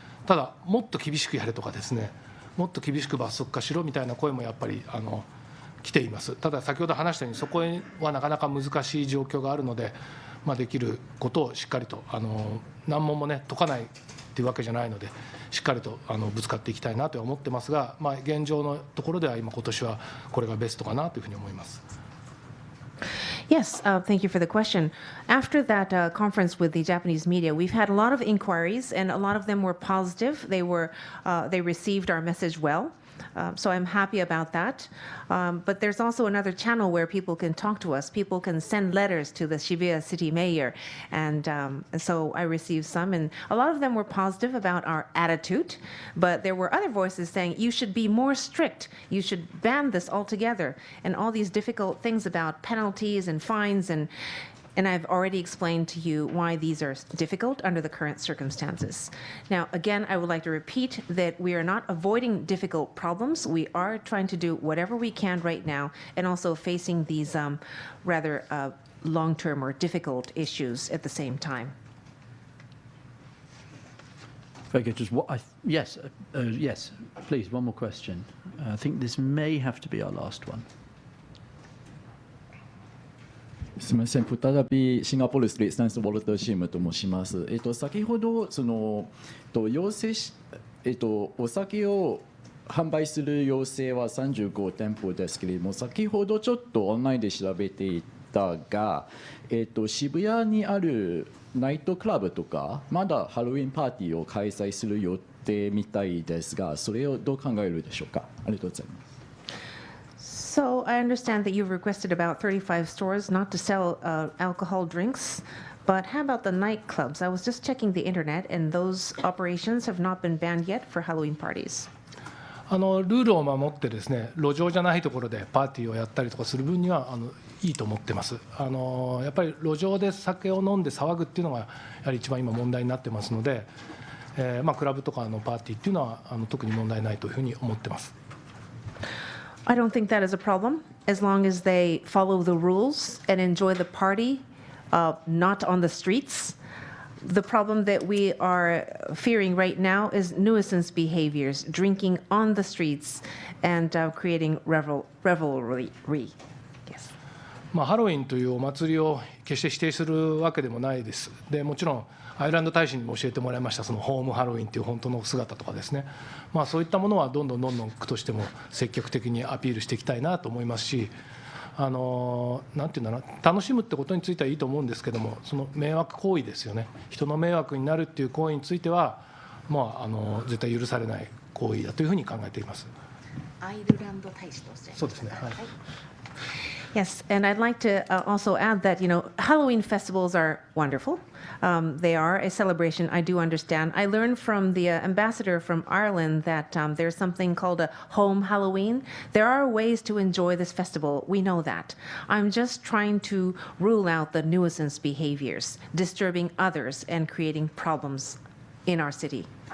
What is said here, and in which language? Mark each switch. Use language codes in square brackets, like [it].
[ja] ただもっと厳しくやれとかですね、もっと厳しく罰則化しろみたいな声もやっぱり来ています。ただ先ほど話したようにそこはなかなか難しい状況があるので、できることをしっかりと難問もね解かないっていうわけじゃないので、しっかりとぶつかっていきたいなとは思ってますが、現状のところでは今年はこれがベストかなというふうに思います。 [en] Yes, thank you for the question. After that conference with the Japanese media, we've had a lot of inquiries, and a lot of them were positive. They received our message well. So I'm happy about that. But there's also another channel where people can talk to us. People can send letters to the Shibuya city mayor. And so I received some, and a lot of them were positive about our attitude. But there were other voices saying, you should be more strict. You should ban this altogether. And all these difficult things about penalties and fines and I've already explained to you why these are difficult under the current circumstances. Now, again, I would like to repeat that we are not avoiding difficult problems. We are trying to do whatever we can right now, and also facing these rather long-term or difficult issues at the same time. Very good. Yes, please, one more question. I think this may have to be our last one. [ja] すみません、再びシンガポールストリートスタンスウォルターシームと申します。先ほど要請し、お酒を販売する要請は35店舗ですけれども、先ほどちょっとオンラインで調べていしたが、渋谷にあるナイトクラブとかまだハロウィンパーティーを開催する予定みたいですが、それをどう考えるでしょうか。ありがとうございます。 [en] So I understand that you've requested about 35 stores not to sell alcohol drinks, but how about the nightclubs? I was just checking the internet, and those operations have not been banned yet for Halloween parties. [ja] ルールを守ってですね、路上じゃないところでパーティーをやったりとかする分にはいいと思ってます。やっぱり路上で酒を飲んで騒ぐっていうのがやはり一番今問題になってますので、クラブとかのパーティーっていうのは特に問題ないというふうに思ってます。 [en] I don't think that is a problem as long as they follow the rules and enjoy the party, not on the streets. The problem that we are fearing right now is nuisance behaviors, drinking on the streets and creating revelry. Yes. [ja] ハロウィンというお祭りを決して否定するわけでもないです。でもちろんアイルランド大使にも教えてもらいましたそのホームハロウィンという本当の姿とかですね、そういったものはどんどん区としても積極的にアピールしていきたいなと思いますし、なんていうんだろう、楽しむってことについてはいいと思うんですけども、その迷惑行為ですよね、人の迷惑になるっていう行為については、絶対許されない行為だというふうに考えています。アイルランド大使として。そうですね。はい。 [en] Yes, and I'd like to also add that, Halloween festivals are wonderful. They are a celebration, I do understand. I learned from the ambassador from Ireland that there's something called a home Halloween. There are ways to enjoy this festival. We know that. I'm just trying to rule out the nuisance behaviors, disturbing others and creating problems in our city.